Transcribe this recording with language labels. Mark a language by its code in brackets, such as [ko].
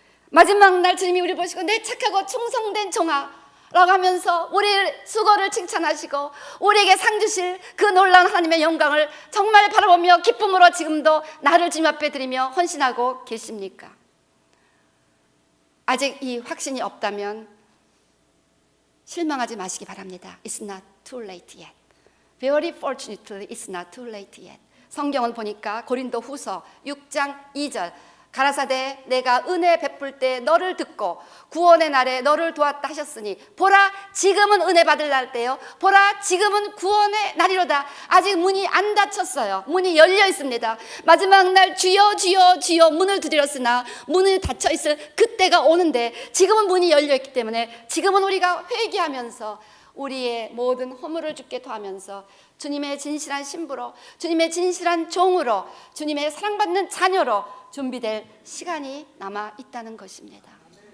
[ko] 마지막 날 주님이 우리 보시고 내 착하고 충성된 종아 라고 하면서 우리의 수고를 칭찬하시고 우리에게 상 주실 그 놀라운 하나님의 영광을 정말 바라보며 기쁨으로 지금도 나를 주님 앞에 드리며 헌신하고 계십니까? 아직 이 확신이 없다면 실망하지 마시기 바랍니다. [en] It's not too late yet. Very fortunately, it's not too late yet. [ko] 성경은 보니까 고린도 후서 6장 2절 가라사대 내가 은혜 베풀 때 너를 듣고 구원의 날에 너를 도왔다 하셨으니 보라 지금은 은혜 받을 날 때요 보라 지금은 구원의 날이로다. 아직 문이 안 닫혔어요. 문이 열려 있습니다. 마지막 날 주여 주여 주여 문을 두드렸으나 문이 닫혀 있을 그때가 오는데 지금은 문이 열려 있기 때문에 지금은 우리가 회개하면서 우리의 모든 허물을 주께 토하면서 주님의 진실한 신부로 주님의 진실한 종으로 주님의 사랑받는 자녀로 준비될 시간이 남아 있다는 것입니다.